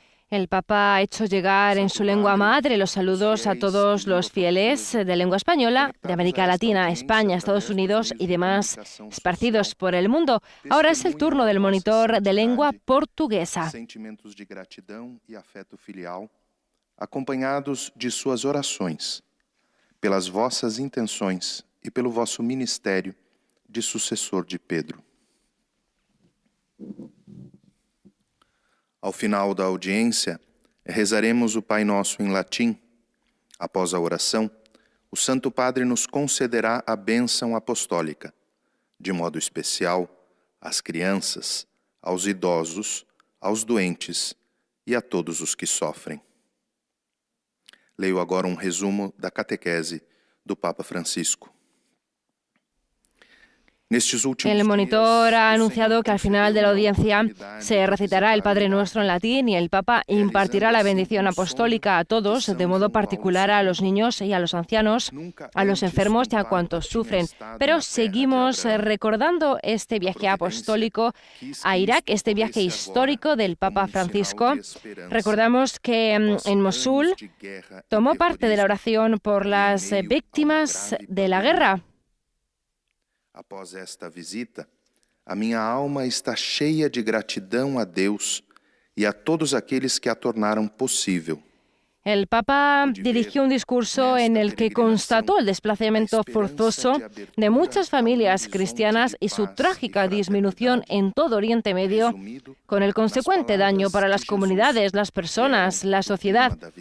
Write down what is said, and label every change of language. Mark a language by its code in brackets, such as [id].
[es] El Papa ha hecho llegar en su lengua madre los saludos a todos los fieles de lengua española de América Latina, España, Estados Unidos y demás esparcidos por el mundo. Ahora es el turno del monitor de lengua portuguesa. [pt] Sentimentos de gratidão e afeto filial, acompanhados de suas orações, pelas vossas intenções e pelo vosso ministério de sucessor de Pedro. Ao final da audiência, rezaremos o Pai Nosso em latim. Após a oração, o Santo Padre nos concederá a bênção apostólica, de modo especial às crianças, aos idosos, aos doentes e a todos os que sofrem. Leio agora um resumo da catequese do Papa Francisco. [es] El monitor ha anunciado que al final de la audiencia se recitará el Padre Nuestro en latín y el Papa impartirá la bendición apostólica a todos, de modo particular a los niños y a los ancianos, a los enfermos y a cuantos sufren. Pero seguimos recordando este viaje apostólico a Irak, este viaje histórico del Papa Francisco. Recordamos que en Mosul tomó parte de la oración por las víctimas de la guerra. [pt] Após esta visita, a minha alma está cheia de gratidão a Deus e a todos aqueles que a tornaram possível. [es] El Papa dirigió un discurso en el que constató el desplazamiento forzoso de muchas familias cristianas y su trágica disminución en todo Oriente Medio, con el consecuente daño para las comunidades, las personas, la sociedad.